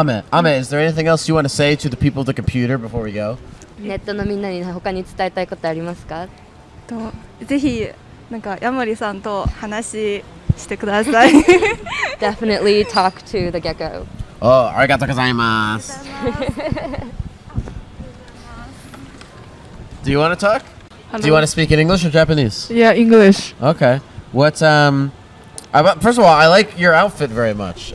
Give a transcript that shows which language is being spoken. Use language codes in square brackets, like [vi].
[en] Ame, is there anything else you want to say to the people of the computer before we go? [ja] ネットのみんなに他に伝えたいことありますか？とぜひなんかヤモリさんと話してください。 [en] Definitely talk to the gecko. [ja] Oh, arigatou gozaimasu. [en] Do you want to talk? Do you want to speak in English or Japanese? Yeah, English. Okay. What first of all, I like your outfit very much.